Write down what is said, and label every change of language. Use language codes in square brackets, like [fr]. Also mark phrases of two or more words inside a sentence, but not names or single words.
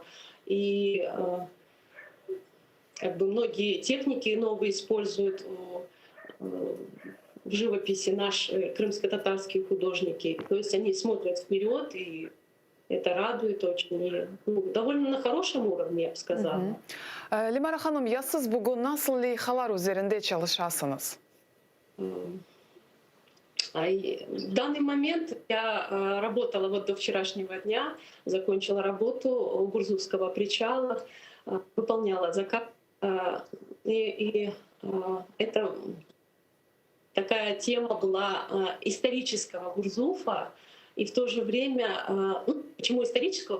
[ru] И многие техники новые используют в живописи наши крымско-татарские художники. То есть они смотрят вперед, и это радует очень. И, довольно на хорошем уровне, я бы сказала. [crh] Limara Hanım, ya siz bugün nasıl leyhalar üzerinde çalışasınız? [ru] В данный момент я работала до вчерашнего дня, закончила работу у Гурзувского причала, выполняла заказ. И это такая тема была исторического Гурзуфа, и в то же время, почему исторического?